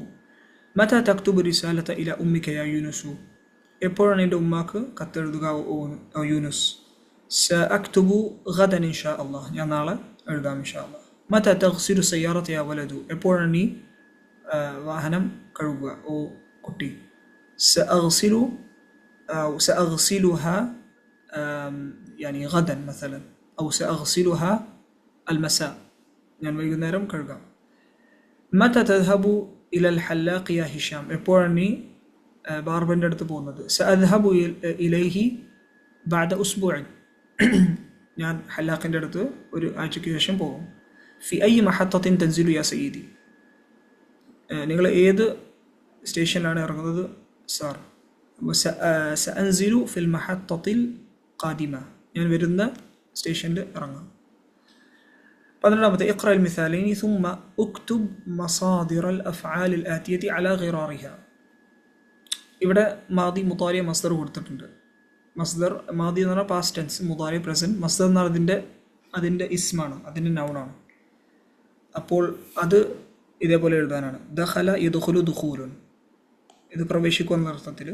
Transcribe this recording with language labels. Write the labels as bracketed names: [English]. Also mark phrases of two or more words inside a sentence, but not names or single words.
[Arabic] متى تكتب رسالة إلى أمك يا يونس, [Malayalam] എപ്പോഴാണ് എൻ്റെ ഉമ്മാക്ക് കത്തെഴുതുക ഓ യൂനുസ്? [Arabic] سأكتب غدا إن شاء الله, [Malayalam] ഞാൻ നാളെ എഴുതാം [Arabic] إن شاء الله. متى تغسل السيارة يا ولد, [Malayalam] എപ്പോഴാണ് നീ വാഹനം കഴുകുക ഓ കുട്ടി? [Arabic] سأغسلها يعني غدا مثلا أو سأغسلها المساء، [Malayalam] ഞാൻ വൈകുന്നേരം കഴുകാം. [Arabic] متى تذهب إلى الحلاق يا هشام, [Malayalam] എപ്പോഴാണ് നീ ബാർബറിൻ്റെ അടുത്ത് പോകുന്നത്? [Arabic] سأذهب إليه بعد أسبوع, [Malayalam] ഞാൻ ഹല്ലാഖിൻ്റെ അടുത്ത് ഒരു ആഴ്ചയ്ക്ക് ശേഷം പോകും. [Arabic] في أي محطة تنزل يا سيدي, [Malayalam] നിങ്ങൾ ഏത് സ്റ്റേഷനിലാണ് ഇറങ്ങുന്നത് സാർ? [Arabic] سأنزل في المحطة القادمة, [Malayalam] ഞാൻ വരുന്ന സ്റ്റേഷനിൽ ഇറങ്ങാം. [Arabic] 12 اقرأ المثالين ثم اكتب مصادر الافعال الاتيه على غرارها, [Malayalam] ഇവിടെ [Arabic] ماضي مضارع مصدر [Malayalam] കൊടുത്തിട്ടുണ്ട്. [Arabic] مصدر ماضي [Malayalam] എന്ന് പറഞ്ഞാൽ [English] past tense, [Malayalam] മുതാരി പ്രസന്റ്, മസ്ദർ എന്ന് പറഞ്ഞാൽ അതിൻ്റെ ഇസ്മാണ്, അതിൻ്റെ നൗണാണ്. അപ്പോൾ അത് ഇതേപോലെ എഴുതാനാണ്. [Arabic] دخل يدخل دخول, [Malayalam] ഇത് പ്രവേശിക്കുക എന്ന അർത്ഥത്തിൽ.